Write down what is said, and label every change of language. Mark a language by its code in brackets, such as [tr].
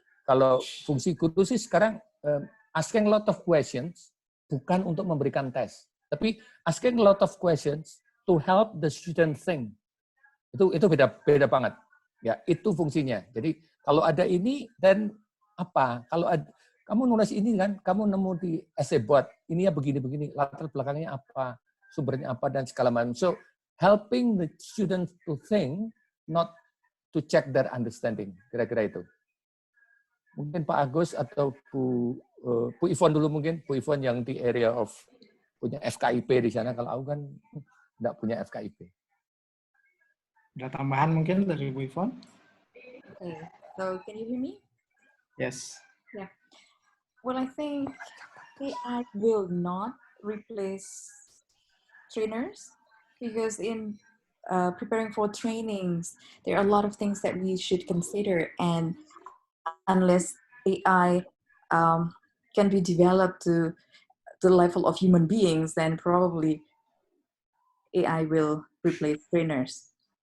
[id] Kalau fungsi guru sih sekarang [en] asking a lot of questions [id] bukan untuk memberikan tes, tapi [en] asking a lot of questions to help the student think. [id] Itu beda banget. Ya, itu fungsinya. Jadi kalau ada ini dan apa? Kalau kamu nulis ini kan, kamu nemu di essay board, ini ya begini-begini, latar belakangnya apa, sumbernya apa dan segala macam. [en] So helping the students to think, not to check their understanding. [id] Kira-kira itu. Mungkin Pak Agus atau Bu Ivon dulu mungkin, Bu Ivon yang di area of punya FKIP di sana. Kalau aku kan nggak punya FKIP. Ada tambahan mungkin dari Bu Ivon? [en] Okay, so can you hear me? Yes. Yeah. Well, I think AI will not replace trainers because in preparing for trainings, there are a lot of things that we should consider, and unless AI can be developed to the level of human beings, then probably AI will replace trainers.